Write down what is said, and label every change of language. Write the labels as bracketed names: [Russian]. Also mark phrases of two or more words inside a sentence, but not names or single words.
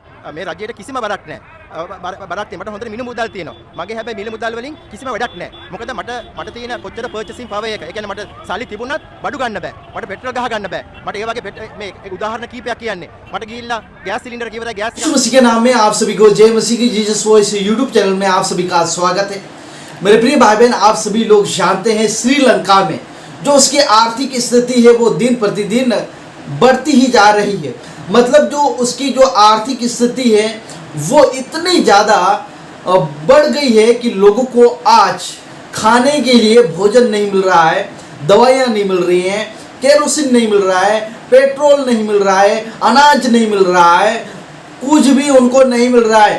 [Sinhala] මේ රජයට කිසිම බරක් නැහැ. බරක් තියෙන මට හොඳට මිල මුදල් තියෙනවා. මගේ හැබැයි මිල මුදල් වලින් කිසිම වැඩක් නැහැ. මොකද මට තියෙන කොච්චර [English] purchasing power [Sinhala] එක. ඒ කියන්නේ මට සල්ලි තිබුණත් බඩු ගන්න බෑ. මට පෙට්‍රල් ගහ ගන්න බෑ. මට ඒ වගේ මේ උදාහරණ කීපයක් කියන්නේ. මට ගිහිල්ලා [English] gas cylinder [Hindi] की वजह गैस मसीह के नाम में आप सभी को जय मसीह की जीसस वॉइस यूट्यूब चैनल में आप सभी का स्वागत है। मेरे प्रिय भाई बहन, आप सभी लोग जानते हैं श्रीलंका में जो उसकी आर्थिक स्थिति है वो दिन प्रतिदिन बढ़ती ही जा रही है। मतलब जो उसकी जो आर्थिक स्थिति है वो इतनी ज़्यादा बढ़ गई है कि लोगों को आज खाने के लिए भोजन नहीं मिल रहा है, दवाइयाँ नहीं मिल रही हैं, केरोसिन नहीं मिल रहा है, पेट्रोल नहीं मिल रहा है, अनाज नहीं मिल रहा है, कुछ भी उनको नहीं मिल रहा है।